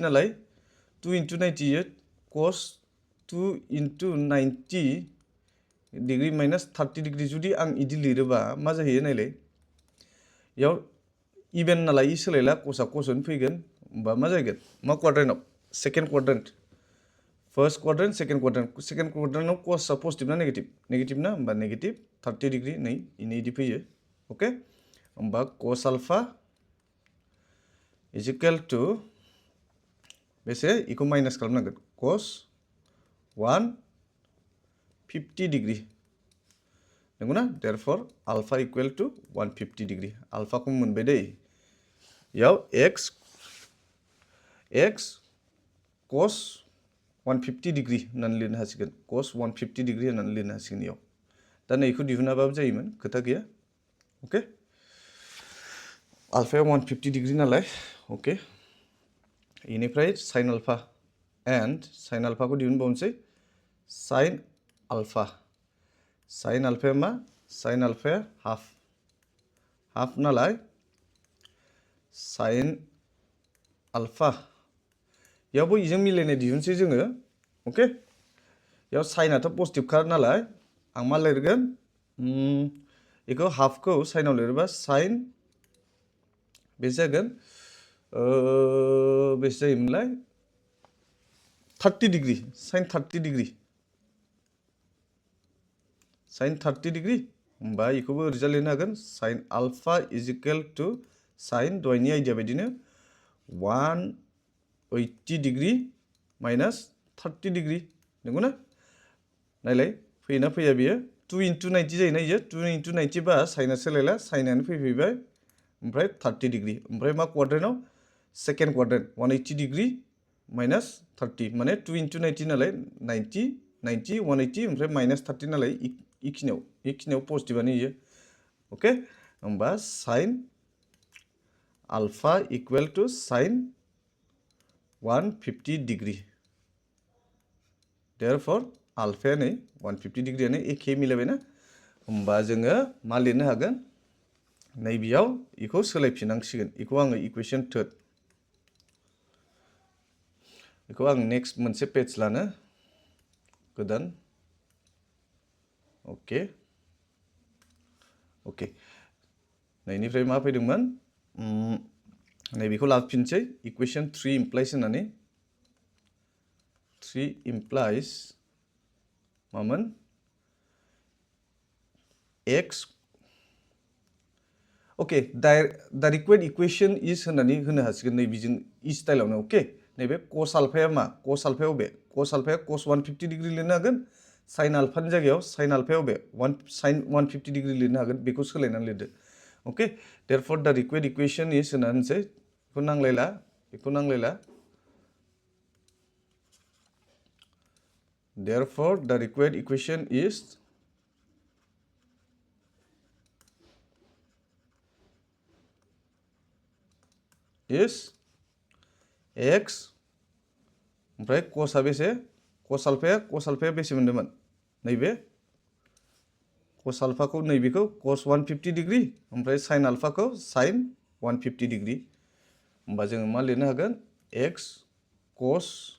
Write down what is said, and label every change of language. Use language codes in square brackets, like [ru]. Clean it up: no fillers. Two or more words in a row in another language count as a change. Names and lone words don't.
[brx] नालाय 2 * 90 इयो [en] cos 2 * 90 degree -30 degree [brx] जुदि आं इदि लिरोबा मा जाहैयो नायलाय इयाव इभेन नालाय इ सोलायला cosआ cosआवनो फैगोन होमबा मा जागोन मा क्वाड्रेन्टआव [en] second quadrant first quadrant second quadrantआव [brx] cosआ पजिटिभ ना नेगेटिभ ना होमबा [en] negative 30 degree [brx] नै इदि फैयो ओके होमबा [en] cos alpha is equal to [brx] बेसे इखौ माइनास खालामनांगोन [en] cos 150 degree [brx] नंगौना [en] therefore alpha equal to 150 degree [brx] अल्फाखौ मोनबाय दै याव [en] x cos 150 degree [brx] होननानै लिरनो हासिगोन [en] cos 150 degree [brx] होननानै लिरनो हासिगोन इयाव दा नैखौ दिहुनाबाबो जायोमोन खोथा गैया ओके अल्फाया 150 डिग्री नालाय ओके इनिफ्राय [en] sin alpha and sin alpha [brx] को दिहुनबावनोसै [en] sin alpha [brx] मा [en] sin alpha [brx] हाफ नालाय [en] sin alpha [brx] यावबो इजों मिलायनाय दिहुनसै जोङो ओके याव साइनआथ' पजिटिभ खा नालाय आं मा लिरगोन इखौ हाफखौ साइनाव लिरोबा sin बेसे जागोन बेसे जायोमोनलाय 30 डिग्री [en] sin 30 degree [brx] होमबा इखौबो ओरैजा लिरनो हागोन [en] sin alpha is equal to sin [brx] दहायनि आइडिया बायदिनो 180 डिग्री -30 डिग्री नंगौना नायलाय फैयोना फैया बियो 2 * 90 जायोना इयो 2 * 90 बा साइनआ सोलायला साइनानो फैबाय ओमफ्राय 30 डिग्री ओमफ्राय मा क्वाड्रेन्टआव [en] second quadrant 180 degree minus 30 [brx] माने [en] 2 into 90 [brx] नालाय 90 90 180 ओमफ्राय माइनास 30 नालाय इखिनियाव पजिटिभआनो इयो ओके होमबा साइन [en] alpha equal to sin 150 degree therefore [brx] अल्फाया नै 150 डिग्रीयानो एखे मिलायबायना होमबा जोङो मा लिरनो हागोन नैबेयाव इखौ सोलायफिननांसिगोन इखौ आङो [en] equation third [brx] इखौ आं नेक्स्ट मोनसे पेज लानो गोदान ओके ओके नैनिफ्राय मा फैदोंमोन नैबेखौ लाफिनसै इकुवेशन [en] 3 implies [brx] होननानै 3 implies मामोन x ओके [en] the required equation is [brx] होननानै होनो हासिगोन नैबेजों इ स्टाइलावनो ओके नैबे cos अल्फाया मा cos अल्फाया बबे cos अल्फाया [en] cos 150 degree [brx] लिरनो हागोन sin अल्फानि जायगायाव sin अल्फाया बबे [en] sin 150 degree [brx] लिरनो हागोन बेखौ सोलायनानै लिरदो ओके [en] therefore the required equation is [brx] होननानैसै बेखौ नांलायला [en] therefore the required equation is x [brx] ओमफ्राय cosआ बेसे cos अल्फाया बेसे मोन्दोंमोन नैबे cos अल्फाखौ नैबेखौ [en] cos 150 degree [brx] ओमफ्राय sin अल्फाखौ [en] sin 150 degree [brx] होमबा जोङो मा लिरनो हागोन [en] x cos